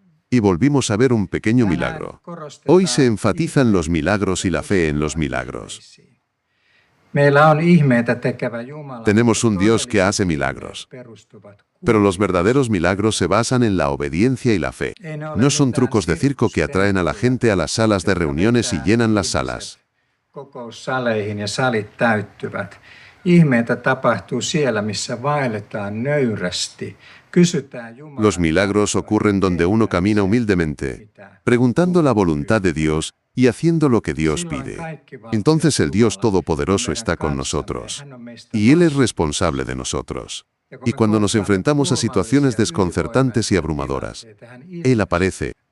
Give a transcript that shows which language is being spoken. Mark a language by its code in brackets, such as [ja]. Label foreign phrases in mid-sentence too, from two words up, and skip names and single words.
[es] Y volvimos a ver un pequeño milagro. Hoy se enfatizan los milagros y la fe en los milagros. Tenemos un Dios que hace milagros. Pero los verdaderos milagros se basan en la obediencia y la fe. No son trucos de circo que atraen a la gente a las salas de reuniones y llenan las salas. [fi] Kokoussaleihin ja salit täyttyvät. Ihmeitä tapahtuu siellä, missä vaelletaan nöyrästi. Kysytään Jumalalta. [es] Los milagros ocurren donde uno camina humildemente, preguntando la voluntad de Dios y haciendo lo que Dios pide. Entonces el Dios Todopoderoso está con nosotros, y Él es responsable de nosotros. Y cuando nos enfrentamos a situaciones desconcertantes y abrumadoras, Él aparece.